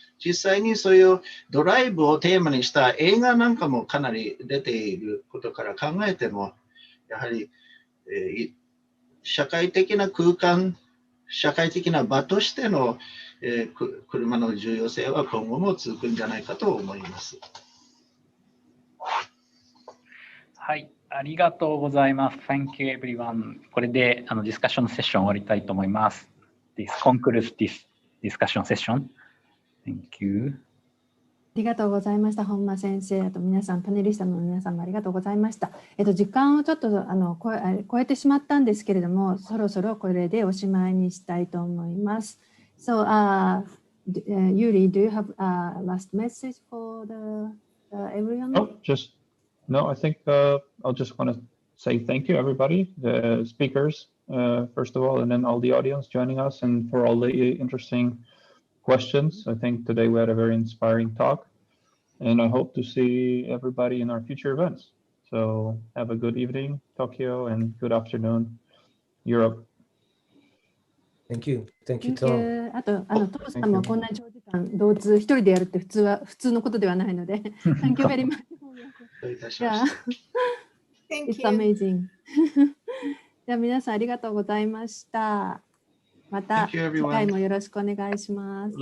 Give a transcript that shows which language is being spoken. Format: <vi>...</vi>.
<ja>実際にそういうドライブをテーマにした映画なんかもかなり出ていることから考えても、やはり、社会的な空間、社会的な場としての、車の重要性は今後も続くんじゃないかと思います。はい、ありがとうございます。</ja> <en>Thank you everyone.</en> <ja>これでディスカッションセッション終わりたいと思います。</ja> <en>This concludes this discussion session. Thank you.</en> <ja>ありがとうございました。本間先生、あと皆さん、パネリストの皆さんもありがとうございました。時間をちょっと超えてしまったんですけれども、そろそろこれでおしまいにしたいと思います。</ja> <en>So, Yuri, do you have a last message for everyone? No, I think I'll just want to say thank you, everybody, the speakers, first of all, and then all the audience joining us, and for all the interesting questions. I think today we had a very inspiring talk, and I hope to see everybody in our future events. So have a good evening, Tokyo, and good afternoon, Europe. Thank you. Thank you, Tom.</en> <ja>あと、トムさんもこんな長時間、同通一人でやるって普通のことではないので、</ja> <en>Thank you very much. Yeah. It's amazing.</en> <ja>じゃあ皆さんありがとうございました。また次回もよろしくお願いします。</ja>